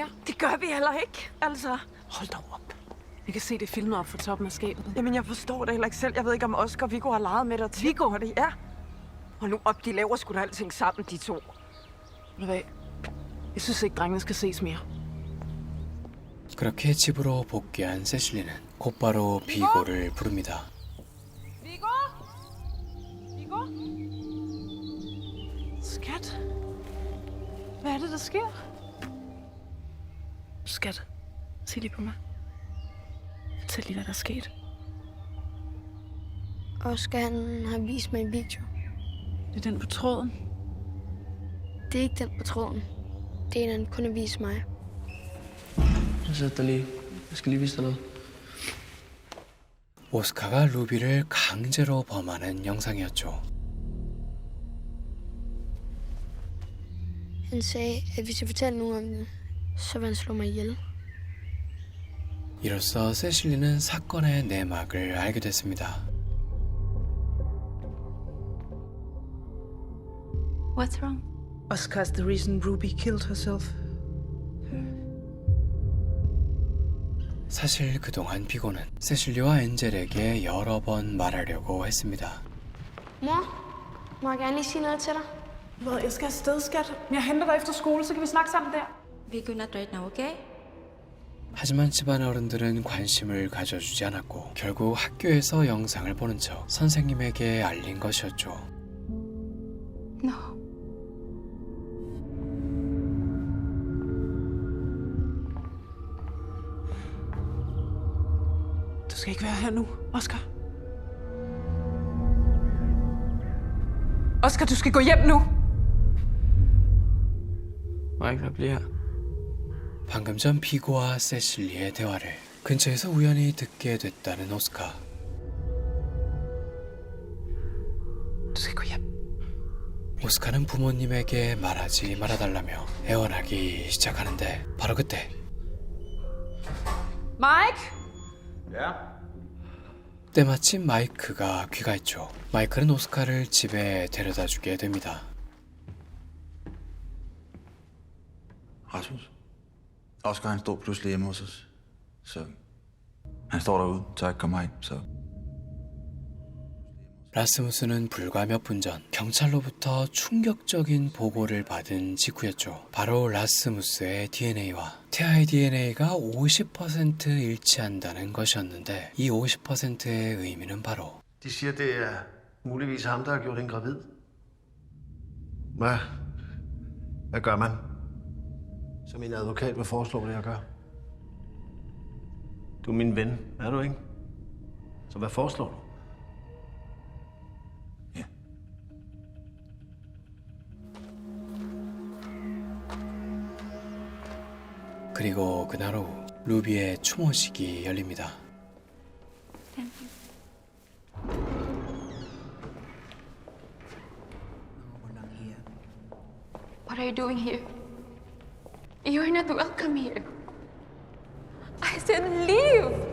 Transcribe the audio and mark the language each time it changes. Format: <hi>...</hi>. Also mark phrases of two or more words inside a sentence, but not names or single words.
<da>Det gør vi heller ikke, altså. Hold dog op. Jeg kan se det filmet op fra toppen af skabet. Jamen, jeg forstår det heller ikke selv. Jeg ved ikke, om Oscar og Viggo har leget med dig. Viggo har det, ja. Hold nu op, de laver sgu da alting sammen, de to. Ved du hvad? Jeg synes ikke, drengene skal ses mere.</da> <ko>그렇게 집으로 복귀한 세실리는 곧바로 비고를 부릅니다.</ko> <da>Viggo? Viggo? Skat? Hvad er det, der sker? Skat, se lige på mig. Fortæl lige, hvad der er sket. Oscar, han har vist mig en video. Det er den på tråden. Det er ikke den på tråden. Det er en, han kun har vist mig. Sæt dig lige. Jeg skal lige vise dig noget.</da> <ko>오스카가 루비를 강제로 범하는 영상이었죠.</ko> <da>Han sagde, at hvis jeg fortæller nogen om det, så vil han slå mig ihjel.</da> <ko>이로써 세실리는 사건의 내막을 알게 됐습니다.</ko> <en>What's wrong? Oscar's the reason Ruby killed herself.</en> <ko>사실 그동안 비고는 세실리와 엔젤에게 여러 번 말하려고 했습니다.</ko> <da>Mor, må jeg gerne lige sige noget til dig? Jeg skal afsted, skat. Jeg henter dig efter skole, så kan vi snakke sammen der.</da> <en>We're gonna right now, okay?</en> <ko>하지만 집안 어른들은 관심을 가져주지 않았고 결국 학교에서 영상을 보는 척 선생님에게 알린 것이었죠.</ko> <en>No.</en> <da>Du skal ikke være her nu, Oscar. Oscar, du skal gå hjem nu. Michael, bliv her.</da> <ko>방금 전 비고와 세실리의 대화를 근처에서 우연히 듣게 됐다는 오스카.</ko> <da>Du skal gå hjem.</da> <ko>오스카는 부모님에게 말하지 말아달라며 애원하기 시작하는데 바로 그때 Mike! 때마침 마이크가 귀가했죠. 마이클은 오스카를 집에 데려다주게 됩니다.</ko> <da>Rasmus. Oscar, han stod pludselig hjemme hos os. Så han står derude, så jeg ikke kommer herind, så...</da> <ko>라스무스는 불과 몇 분 전 경찰로부터 충격적인 보고를 받은 직후였죠. 바로 라스무스의 DNA와 태아의 DNA가 50% 일치한다는 것이었는데 이 50%의 의미는 바로</ko> <da>De siger, det er muligvis ham, der har gjort hende gravid. Hvad gør man? Så min advokat vil foreslå det, jeg gør. Du er min ven, er du ikke? Så hvad foreslår du?</da> <ko>그리고 그날 오후 루비의 추모식이 열립니다.</ko> <en>What are you doing here? You're not welcome here. I said leave!</en>